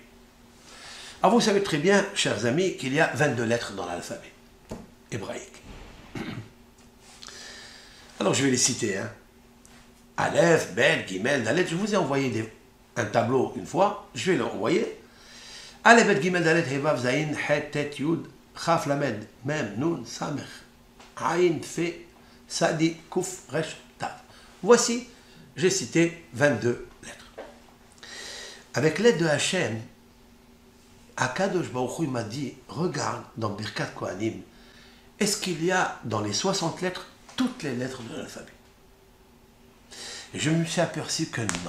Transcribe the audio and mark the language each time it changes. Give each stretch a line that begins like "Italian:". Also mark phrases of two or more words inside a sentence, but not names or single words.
French: Alors vous savez très bien, chers amis, qu'il y a 22 lettres dans l'alphabet hébraïque. Alors je vais les citer.
Hebrew: אלף, בית, גימל, דלת.
French: Je vous ai envoyé un tableau une fois, je vais l'envoyer.
Hebrew: אלף, בית, גימל, דלת, הא, וו, זין, חית, טית, יוד, כף, למד, מם, נון, סמך, עין, פא, צדי, קוף, ריש, תיו.
French: Voici, j'ai cité 22 lettres. Avec l'aide de Hachem,
Hebrew: הקדוש ברוך הוא
French: m'a dit, regarde dans
Hebrew: ברכת כהנים,
French: est-ce qu'il y a dans les 60 lettres toutes les lettres de l'alphabet? Et je me suis aperçu que non.